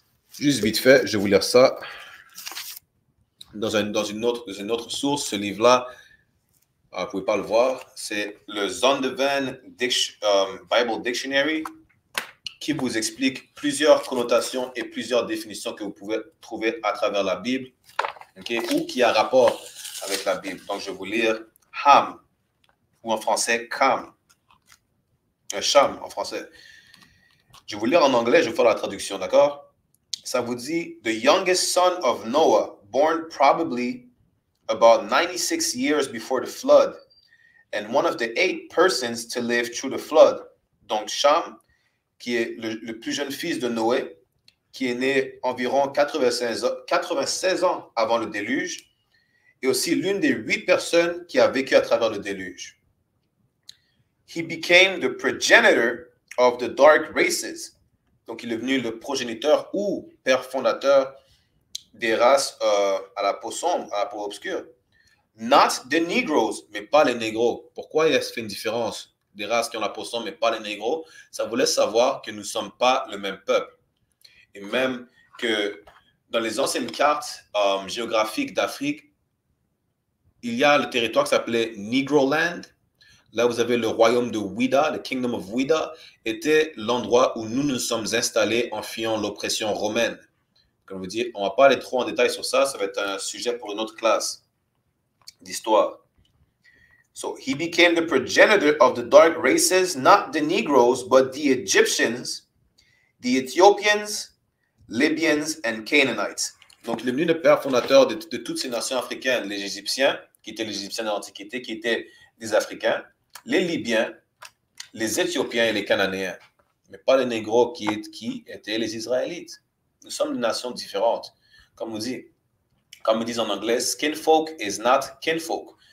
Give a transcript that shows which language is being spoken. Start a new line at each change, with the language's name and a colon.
French: Juste vite fait, je vais vous lire ça. Dans une autre source, ce livre-là, vous ne pouvez pas le voir, c'est le Zondervan Bible Dictionary qui vous explique plusieurs connotations et plusieurs définitions que vous pouvez trouver à travers la Bible, okay, ou qui a rapport avec la Bible. Donc, je vais vous lire Ham, ou en français Cam, Cham en français. Je vais vous lire en anglais, je vais faire la traduction, d'accord? Ça vous dit,
English: the youngest son of Noah, born probably about 96 years before the flood, and one of the 8 persons to live through the flood.
French: Donc, Cham, qui est le plus jeune fils de Noé, qui est né environ 96 ans avant le déluge, et aussi l'une des 8 personnes qui a vécu à travers le déluge.
English: He became the progenitor of the dark races.
French: Donc, il est devenu le progéniteur ou père fondateur des races à la peau sombre, à la peau obscure.
English: Not the Negroes,
French: mais pas les négros. Pourquoi il y a fait une différence des races qui ont la peau sombre, mais pas les négros? Ça vous laisse savoir que nous ne sommes pas le même peuple. Et même que dans les anciennes cartes géographiques d'Afrique, il y a le territoire qui s'appelait Negroland. Là, vous avez le royaume de Ouida, le Kingdom of Ouida, était l'endroit où nous nous sommes installés en fuyant l'oppression romaine. Comme je vous dis, on ne va pas aller trop en détail sur ça, ça va être un sujet pour une autre classe d'histoire.
English: So, he became the progenitor of the dark races, not the Negroes, but the Egyptians, the Ethiopians, Libyans, and Canaanites.
French: Donc, il est venu le père fondateur de toutes ces nations africaines, les Égyptiens, qui étaient les Égyptiens de l'Antiquité, qui étaient des Africains, les Libyens, les Éthiopiens et les Cananéens, mais pas les Négros qui étaient les Israélites. Nous sommes des nations différentes. Comme ils disent en anglais,
English: skinfolk is not kinfolk.